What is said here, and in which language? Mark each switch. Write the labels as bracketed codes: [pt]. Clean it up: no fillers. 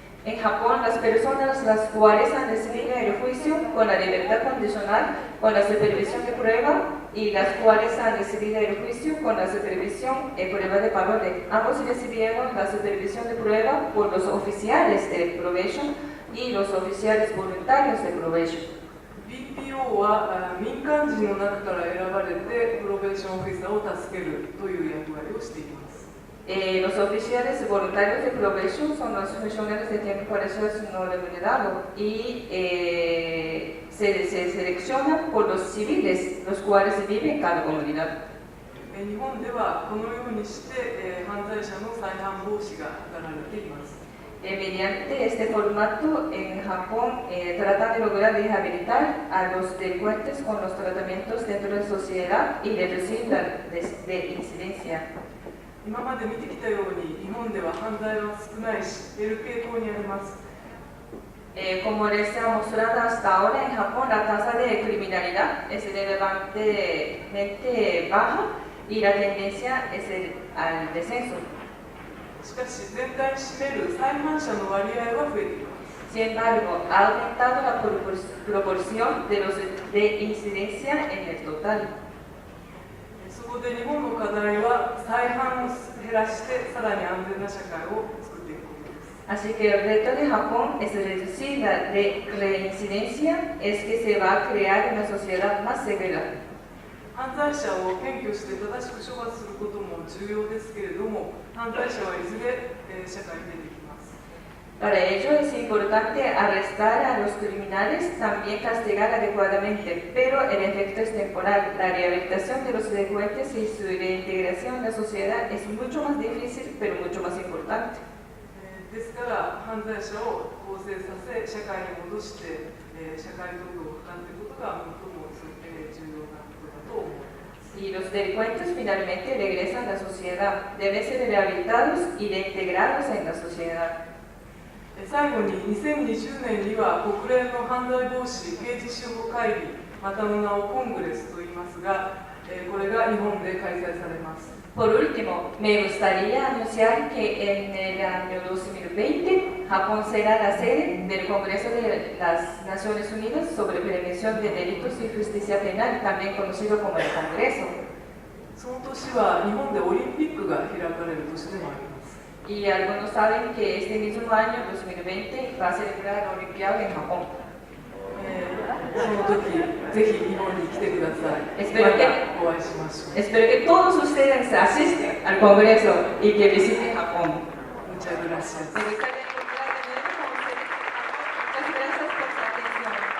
[es] En Japón, las personas las cuales han recibido el juicio con la libertad condicional, con la supervisión de prueba, y las cuales han recibido el juicio con la supervisión de prueba de parole, ambos recibieron la supervisión de prueba por los oficiales de probation y los oficiales voluntarios de probation. [ja] BPO は民間人の中から選ばれてプロベーションオフィサーを助けるという役割をしています。 [es] Los oficiales voluntarios de probation son los funcionarios de tiempo parcial no remunerado y se seleccionan por los civiles, los cuales viven en cada comunidad. [ja] 日本ではこのようにして、犯罪者の再犯防止が図られています。 [es] Mediante este formato, en Japón tratan de lograr rehabilitar a los delincuentes con los tratamientos dentro de la sociedad y reducir la incidencia. [ja] 今まで見てきたように日本では犯罪は少ないし減る傾向にあります。 [es] Como les ha mostrado hasta ahora, en Japón la tasa de criminalidad es relevantemente baja y la tendencia es al descenso. [ja] しかし全体に占める再犯者の割合は増えています。 [es] Sin embargo, ha aumentado la proporción de los de incidencia en el total. [ja] そこで日本の課題は再犯を減らしてさらに安全な社会を作っていくことです。 [es] Así que el reto de Japón es reducir la reincidencia, es que se va a crear una sociedad más segura. [ja] 犯罪者を検挙して正しく処罰することも重要ですけれども、犯罪者はいずれ、社会に出てきます。 [es] Para ello es importante arrestar a los criminales, también castigar adecuadamente, pero el efecto es temporal. La rehabilitación de los delincuentes y su reintegración en la sociedad es mucho más difícil, pero mucho más importante. [ja] ですから犯罪者を更生させ、社会に戻して、社会登録を図っていくことが最も重要なことだと思います。 [es] Y los delincuentes finalmente regresan a la sociedad, deben ser rehabilitados y reintegrados en la sociedad. [ja] 最後に2020年には国連の犯罪防止刑事司法会議、またの名をコングレスと言いますが、これが日本で開催されます。 [es] Por último, me gustaría anunciar que en el año 2020 Japón será la sede del Congreso de las Naciones Unidas sobre Prevención de Delitos y Justicia Penal, también conocido como el Congreso. [ja] その年は日本でオリンピックが開かれる年でもあります。 [es] Y algunos saben que este mismo año, 2020, va a celebrar la Olimpiada en Japón. [ja] その時、ぜひ日本に来てください。 [es] Espero que, [ja] またお会いしましょう。 [es] espero que todos ustedes asistan al Congreso y que visiten Japón. Muchas gracias. Me gustaría encontrar de nuevo con ustedes en Japón. Muchas gracias por su atención.